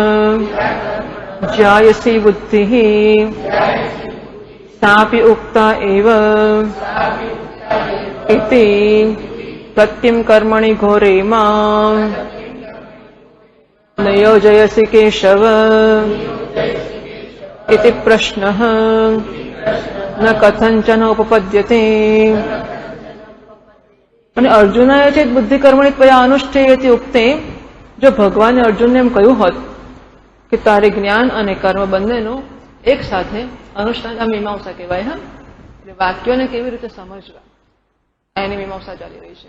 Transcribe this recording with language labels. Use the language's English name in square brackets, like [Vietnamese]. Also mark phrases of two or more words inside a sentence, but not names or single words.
[Sanskrit] જાયસી બુદ્ધિઃ સાપી ઉક્તા એવ ઇતિ સત્યમ કર્મણિ ઘોરે માં ન યોજયસી કેશવ इति प्रश्नः न कथंचन उपपद्यते. [Gujarati] અને અર્જુનાએ [Sanskrit] ચેત બુદ્ધિ કર્મણી ત્વયા અનુષ્ઠેયતિ ઉક્તે, [Gujarati] જો ભગવાને અર્જુનને એમ કહ્યું હોત કે તારે જ્ઞાન અને કર્મ બંનેનો એક સાથે અનુષ્ઠાન, આ મીમાંસા કહેવાય. હા, એટલે વાક્યોને કેવી રીતે સમજવા એની મીમાંસા ચાલી રહી છે.